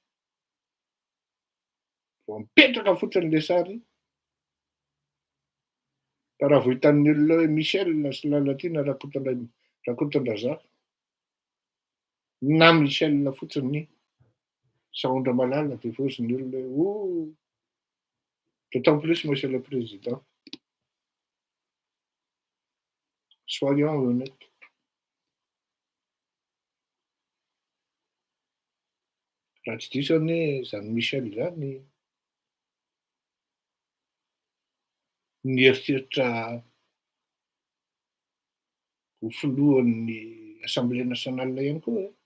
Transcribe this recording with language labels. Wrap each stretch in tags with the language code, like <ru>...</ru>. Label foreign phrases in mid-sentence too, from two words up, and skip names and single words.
<mg>Vao mipetraka fotsiny le sary. Raha vao hitan'ny olona hoe Michel sy Lalatina Rakotondraza. Na Michel fotsiny Saondra Malala de fosin'ny olona hoe</mg> <fr>d'autant plus monsieur le président. Soyons honnêtes.</fr> <mg>Raha tsy diso anie zany Michel zany nieritreritra ho filohan'ny Assemblée nationale ihany koa.</mg>